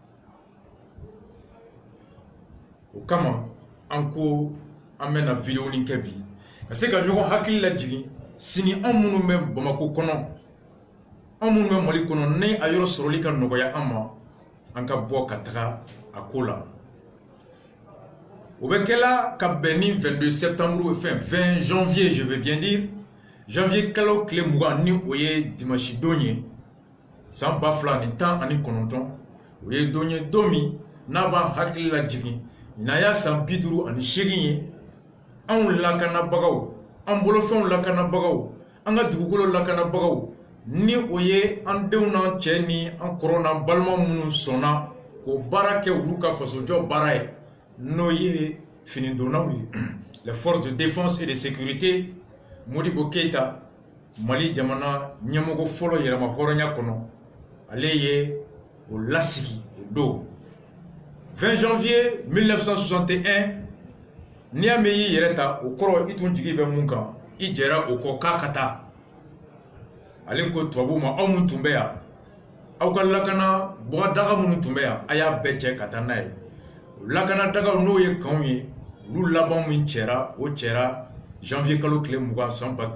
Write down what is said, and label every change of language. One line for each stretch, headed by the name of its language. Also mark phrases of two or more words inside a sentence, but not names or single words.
Bambara: o kama an ko an bɛna video nin kɛ bi ka se ka ɲɔgɔn hakili lajigin sini an minnu bɛ Bamako kɔnɔ an minnu bɛ Mali kɔnɔ ni a yɔrɔ sɔrɔli ka nɔgɔya an ma an ka bɔ ka taga a ko la o bɛ kɛla ka bɛn ni 22 septembre
French: 20 janvier je veux bien dire janvier
Bambara: kalo tile 20 ni o ye dimanche don ye san 2019 o ye don ye don min n'a b'an hakili lajigin n'a y'a san 58 ye anw lakanabagaw an bolofɛnw lakanabagaw an ka dugukolo lakanabagaw ni o ye an denw n'an cɛ ni an kɔrɔ n'an balima minnu sɔnna k'o baara kɛ olu ka fasojɔ baara ye n'o ye finidonnaw ye
French: les forces de défense et de sécurité
Bambara: Modibo Keita Mali jamana ɲɛmɔgɔ fɔlɔ yɛrɛma hɔrɔnya kɔnɔ ale ye o lasigi o don 20 janvier 1961 n'i y'a mɛn i yɛrɛ ta o kɔrɔ i tun jigi bɛ mun kan i jɛra o kɔ k'a ka taa ale ko tubabuw ma aw mun tun bɛ yan aw ka lakana bɔgɔdaga minnu tun bɛ yan a y'a bɛɛ cɛ ka taa n'a ye lakanadagaw n'o ye kanw ye olu laban min cɛra o cɛra janvier kalo tile 20 san